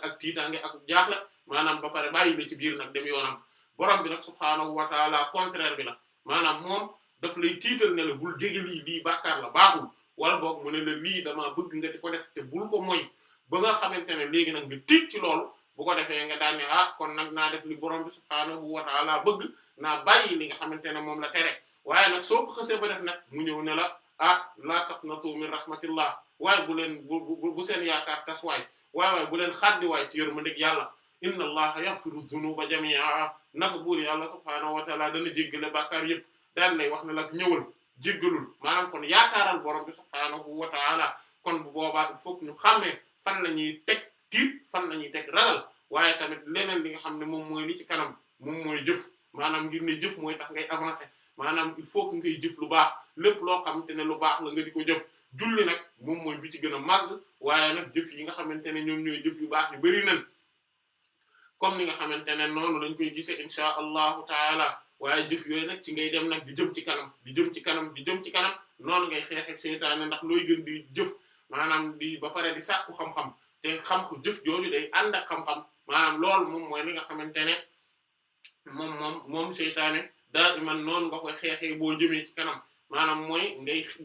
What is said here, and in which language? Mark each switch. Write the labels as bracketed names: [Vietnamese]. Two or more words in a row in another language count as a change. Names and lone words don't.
[Wolof] ak tiitaange ak jaaxle maanaam ba pare bàyyi la ci biir nag dem yoonam borom bi nag [Arabic] سبحانه وتعالى [Wolof] contraire bi la maanaam moom daf lay tiital ne la bul jege lii bàkkaar la baaxul wala boog mu ne la lii damaa bëgg nga di ko def te bul ko moy ba nga xamante ne léegi nag nga tiit ci loolu bu ko defee nga daan ne kon nag naa def li borom bi [Arabic] سبحانه وتعالى [Wolof] bëgg naa bàyyi li nga xamante ne moom la tere waaye nag soo ko xësee ba def nag mu ñëw ne la [Arabic] لا تقنطوا من رحمة الله [Wolof] waaye bu leen bu seen yaakaar tas waaye bu leen xaddi waay ci yërmandeeg yàlla [Arabic] إن الله يغفر الذنوب جميعا [Wolof] naka buur yàlla [Arabic] سبحانه وتعالى [Wolof] dana jéggale bàkkaar yëpp daal lay wax ne la ñëwal jéggalul maanaam kon yaakaaral borom bi [Arabic] سبحانه وتعالى [Wolof] kon bu boobaa [French] il faut [Wolof] ñu xàmmee fan la ñuy teg tiit fan la ñuy teg ragal waaye tamit leneen li nga xam ne moom mooy li ci kanam moom mooy jëf maanaam ngir ne jëf mooy tax ngay avancer maanaam [French] il faut que [Wolof] ngay jëf lu baax lépp loo xamante ne lu baax la nga di ko jëf julli nag moom mooy bi ci gën a màgg waaye nag jëf yi nga xamante ne ñoom ñooy jëf yu baax yu bari nañ comme ni nga xamante ne noonu lañ koy gisee [Arabic] إن شاء الله تعالى [Wolof] waaye jëf yooyu nag ci ngay dem nag di jëm ci kanam di jëm ci kanam di jëm ci kanam noonu ngay xeex ak seytaane ndax looy gën di jëf maanaam di ba pare di sàkku xam-xam te xam-xam jëf jooju day ànd ak xam-xam maanaam loolu moom mooy li nga xamante ne moom seytaane daal man noonu nga koy xeexee boo jëmee ci kanam maanaam mooy ngay